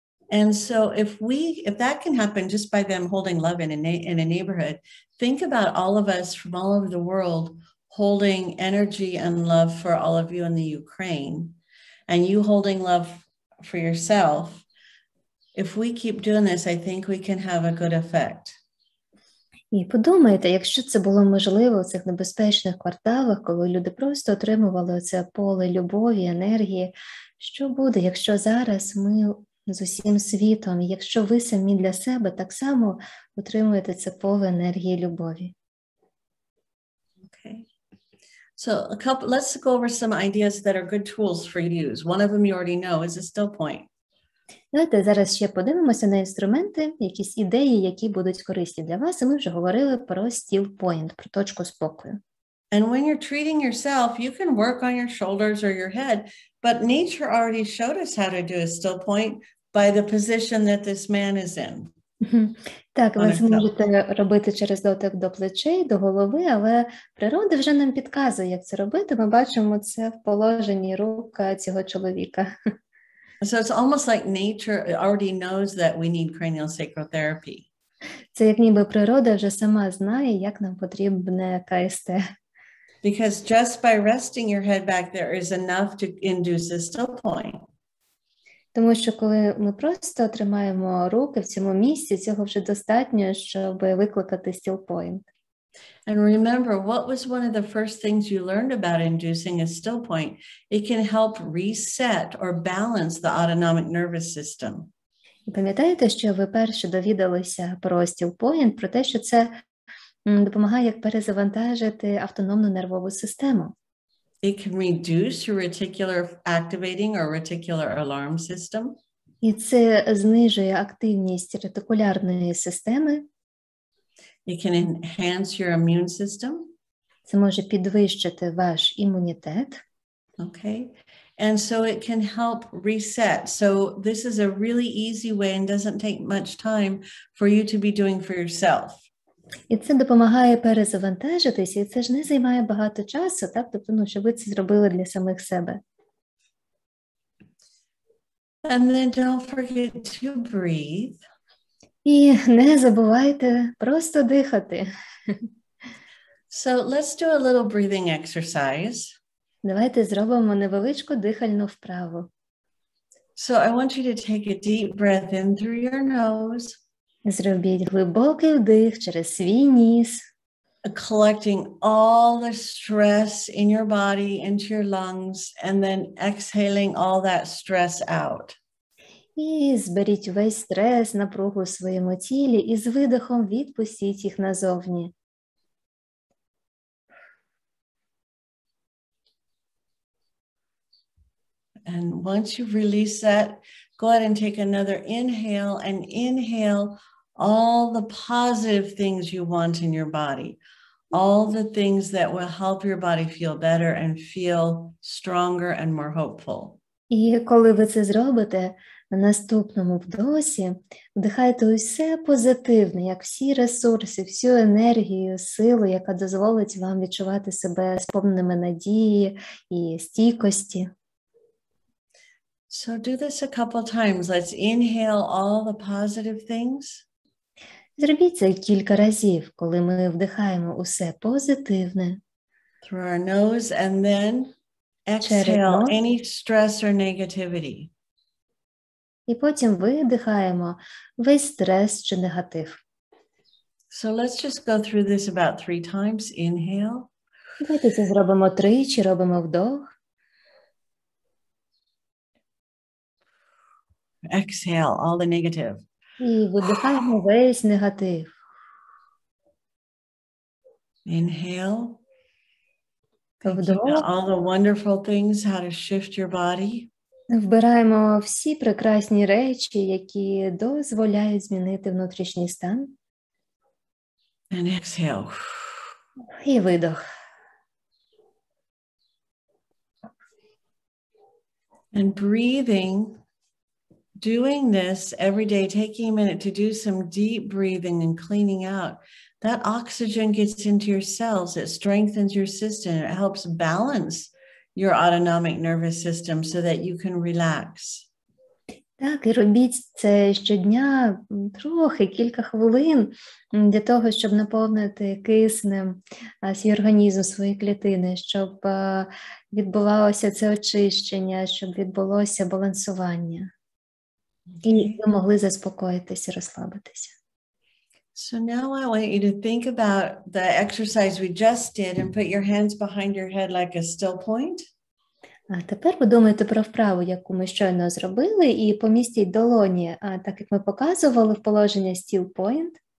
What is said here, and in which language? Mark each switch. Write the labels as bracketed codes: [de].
[en] And so if that can happen just by them holding love in a neighborhood, think about all of us from all over the world holding energy and love for all of you in the Ukraine, and you holding love for yourself. If we keep doing this, I think we can have a good effect. [uk] І подумайте, якщо це було можливо в цих небезпечних кварталах, коли люди просто отримували це поле любові, енергії, що буде, якщо зараз ми з усім світом, якщо ви самі для себе так само отримуєте це поле енергії любові? [en] Okay. So let's go over some ideas that are good tools for you to use. One of them you already know is a still point. [uk] Давайте зараз ще подивимося на інструменти, якісь ідеї, які будуть корисні для вас. І ми вже говорили про still point, про точку спокою. [en] And when you're treating yourself, you can work on your shoulders or your head, but nature already showed us how to do a still point by the position that this man is in. [uk] Так, ви зможете робити через дотик до плечей, до голови, але природа вже нам підказує, як це робити. Ми бачимо це в положенні рук цього чоловіка. [en] So it's almost like nature already knows that we need cranial sacral therapy. [uk] Це як ніби природа вже сама знає, як нам потрібне КСТ. [en] Because just by resting your head back there is enough to induce a still point. [uk] Тому що коли ми просто тримаємо руки в цьому місці, цього вже достатньо, щоб викликати still point. [en] And remember, what was one of the first things you learned about inducing a still point? It can help reset or balance the autonomic nervous system. [uk] І пам'ятаєте, що ви перше довідалися про still point, про те, що це допомагає як перезавантажити автономну нервову систему. [en] It can reduce your reticular activating or reticular alarm system. [uk] І це знижує активність ретикулярної системи. [en] It can enhance your immune system. [uk] Це може підвищити ваш імунітет. [en] Okay. And so it can help reset. So this is a really easy way and doesn't take much time for you to be doing for yourself. [uk] І це допомагає перезавантажитись, і це ж не займає багато часу, так? Тобто, щоб ви це зробили для самих себе. [en] And then don't forget to breathe. [uk] І не забувайте просто дихати. [en] So let's do a little breathing exercise. [uk] Давайте зробимо невеличку дихальну вправу. [en] So I want you to take a deep breath in through your nose. [uk] Зробіть глибокий вдих через свій ніс. [en] Collecting all the stress in your body into your lungs and then exhaling all that stress out. [uk] І зберіть весь стрес, напругу у своєму тілі і з видихом відпустіть їх назовні. [en] And once you've released that, go ahead and take another inhale and inhale all the positive things you want in your body. All the things that will help your body feel better and feel stronger and more hopeful. [uk] І коли ви це зробите, на наступному вдосі вдихайте усе позитивне, як всі ресурси, всю енергію, силу, яка дозволить вам відчувати себе сповненими надії і стійкості. [en] So do this a couple times. Let's inhale all the positive things. [uk] Зробіть це кілька разів, коли ми вдихаємо усе позитивне. [en] Through our nose and then exhale any stress or negativity. [uk] І потім видихаємо весь стрес чи негатив. [en] So let's just go through this about 3 times. Inhale. [uk] Давайте це зробимо тричі, робимо вдох. [en] Exhale all the negative. [uk] І видихаємо весь негатив. [en] Inhale. [uk] Вдох. [en] All the wonderful things, how to shift your body. [uk] Вбираємо всі прекрасні речі, які дозволяють змінити внутрішній стан. [en] And exhale. [uk] І видох. [en] And breathing, doing this every day, taking a minute to do some deep breathing and cleaning out, that oxygen gets into your cells, it strengthens your system, it helps balance your autonomic nervous system so that you can relax. [uk] Так, і робіть це щодня трохи, кілька хвилин для того, щоб наповнити киснем свій організм, свої клітини, щоб відбувалося це очищення, щоб відбулося балансування. І ви могли заспокоїтися, розслабитися. [en] So now I want you to think about the exercise we just did and put your hands behind your head like a still point. [uk] А тепер подумайте про вправу, яку ми щойно зробили, і помістіть долоні, так як ми показували, в положення still point.